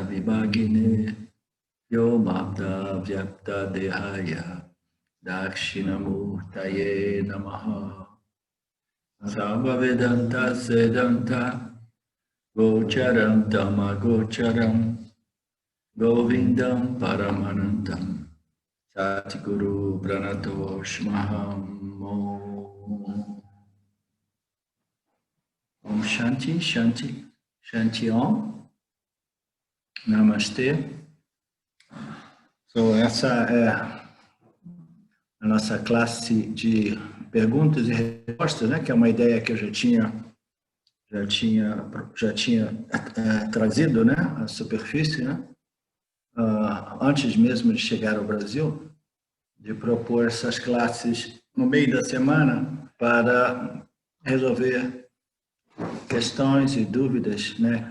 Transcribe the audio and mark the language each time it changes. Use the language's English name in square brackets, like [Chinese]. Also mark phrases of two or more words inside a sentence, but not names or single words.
[Sanskrit] विभागिने योमब्द व्यक्त देहाय दक्षिणामूर्तये नमः सर्व वेदान्त सेदान्त गोचरम् तमगोचरम् गोविन्दम् परमानन्दम् सद्गुरु प्रणतोस्म्यहम् ॐ शान्ति शान्ति शान्ति ॐ नमस्ते. [Portuguese] So, essa é a nossa classe de perguntas e respostas, né? Que é uma ideia que eu já tinha trazido, né? A superfície, né? Antes mesmo de chegar ao Brasil, de propor essas classes no meio da semana para resolver questões e dúvidas, né?